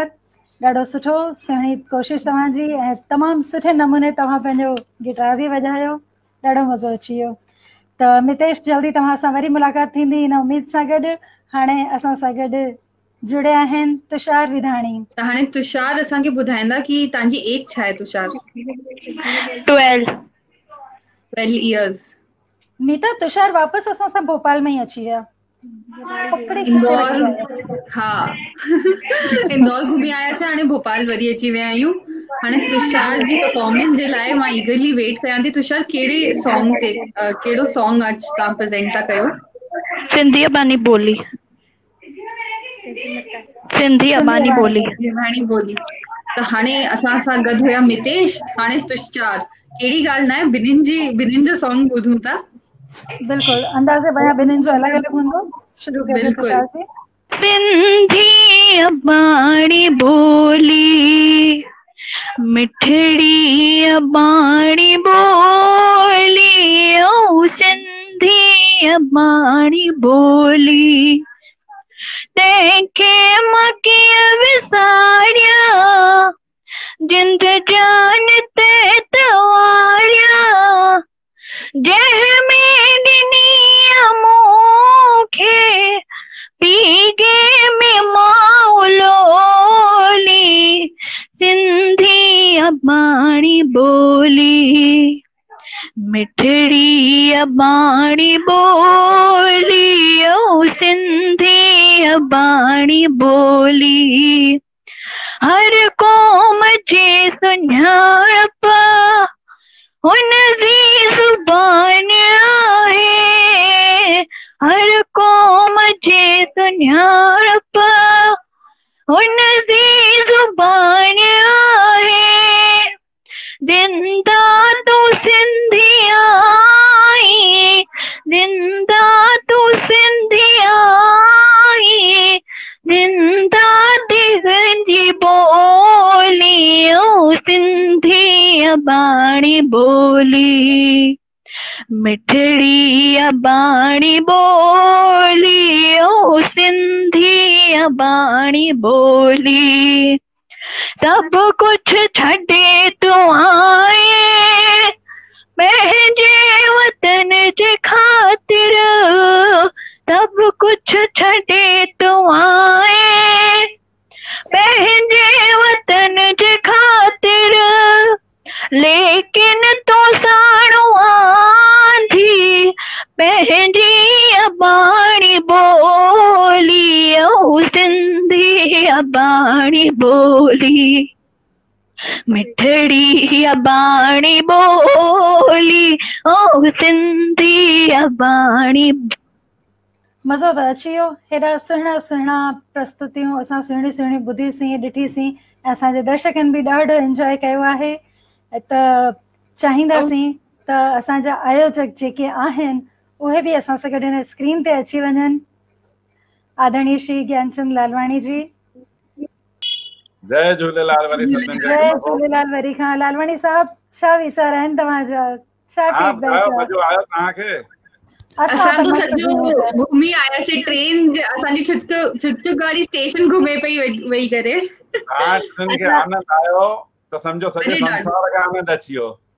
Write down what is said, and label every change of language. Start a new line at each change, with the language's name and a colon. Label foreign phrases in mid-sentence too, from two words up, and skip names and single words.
Sindhi: ॾाढो सुठो, सुहिणी कोशिशि तव्हांजी ऐं तमामु सुठे नमूने तव्हां पंहिंजो गिटार बि वॼायो, ॾाढो मज़ो अची वियो। त मितेश जल्दी तव्हां सां वरी मुलाक़ात थींदी इन उमेद सां गॾु। हाणे असां सां गॾु जुड़िया आहिनि तुषार विधाणी। त हाणे तुषार असांखे ॿुधाईंदा कि तव्हांजी एज छा आहे तुषार? 12 इयर्स। नीता, तुषार वापसि असां सां भोपाल में ई अची विया। इंदौर, हा इंदौर घुमी आयासीं, हाणे भोपाल वरी अची विया आहियूं। हाणे तुषार जी परफॉर्मेंस जे लाइ मां
English: eagerly wait
Sindhi: कयां थी। तुषार कहिड़े सॉन्ग ते कहिड़ो सॉन्ग अॼु तव्हां प्रेज़ेंट था कयो? सिंधी अबानी बोली। सिंधी अबानी बोली। त हाणे असां सां गॾु हुया मितेश, हाणे तुषार। कहिड़ी ॻाल्हि न आहे, ॿिन्हिनि जो सॉन्ग ॿुधूं था। बिल्कुलु, अंदाज़े बया ॿिन्हिनि जो अलॻि अलॻि हूंदो। शुरू कजे तुषार जी। सिंधी अबानी बोली, मिठड़ी अबानी बोली, ओ सिंधी अबानी बोली, तंहिंखे मां कीअं विसारियां, जिंद जान ते तवारियां, जंहिंमें ॾिनी मूंखे पीगे में मौलोली, सिंधी अबानी बोली, मिठड़ी अबानी बोली, ओ सिंधी अबानी बोली, हर क़ौम जे सुञाणप हुन जी ज़ुबान आहे, हर क़ौम जे सुञाणप हुन जी ज़ुबान आहे, जिंदा तू सिंधी आई, जिंदा तू सिंधी आई, जिंदा दिगंजी बोली, ओ सिंधी अबानी बोली, मिठड़ी अबानी बोली, ओ सिंधी अबानी बोली, सब कुछ छॾे तू आए पंहिंजे वतन जे ख़ातिर, सब कुछ छॾे तू आए पंहिंजे वतन जे ख़ातिर, लेकिन तो साणो आंधी पंहिंजी अबानी बोली, ओ सिंधी अबानी बोली, मिठड़ी अबानी बोली, ओ सिंधी अबानी। मज़ो त अची वियो। हेॾा सुहिणा सुहिणा प्रस्तुतियूं असां सुहिणी सुहिणी ॿुधीसीं, ॾिठीसीं ऐं असांजे दर्शकनि बि ॾाढो एंजॉय कयो आहे। त चाहींदासीं त असांजा आयोजक जेके आहिनि उहे बि असां सां गॾु हिन स्क्रीन ते अची वञनि। आदरणीय श्री ज्ञानचंद लालवाणी जी। जय झूलेलाल वरी सभिनीनि खे। जय झूलेलाल वरी खां। लालवाणी साहब, छा वीचार आहिनि तव्हांजा? छा फीडबैक आहे? मज़ो आयो तव्हांखे? असां तो सॼो घुमी आयासीं। ट्रेन असांजी छुचुक वारी स्टेशन घुमे पई वेही करे। खे आनंद आयो त समझो सॼे संसार खे आनंद अची वियो।